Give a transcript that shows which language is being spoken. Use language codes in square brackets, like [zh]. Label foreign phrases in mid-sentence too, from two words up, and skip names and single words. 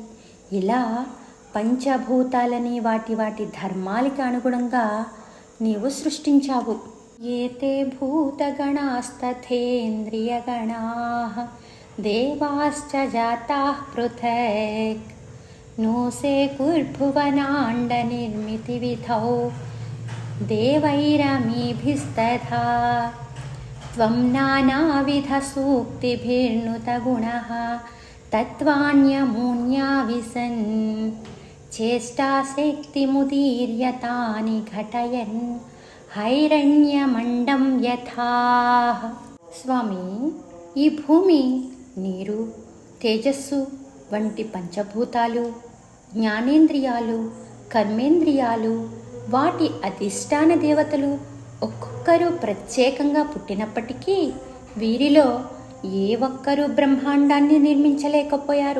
[te] ఇలా పంచభూతాలని వాటి వాటి ధర్మాలకి అనుగుణంగా నీవు సృష్టించావు. [sa] ఏతే భూతగణాస్తథేంద్రియగణాః దేవాశ్చ జాతాః పృథక్ నోసేకుర్భువనాండనిర్మితివిధౌ దేవైరमीभिस्तथा त्वं नानाविधसूक्तिभिर्नुतगुणः तत्त्वान्यमून्या विसन् चेष्टाशक्तिमुदीर्यतानि घटयन् హైరణ్యమండం యథా. [te] స్వామి, ఈ భూమి, నీరు, తేజస్సు వంటి పంచభూతాలు, జ్ఞానేంద్రియాలు, కర్మేంద్రియాలు, వాటి అధిష్టాన దేవతలు ఒక్కొక్కరు ప్రత్యేకంగా పుట్టినప్పటికీ వీరిలో ఏ ఒక్కరూ బ్రహ్మాండాన్ని నిర్మించలేకపోయారు.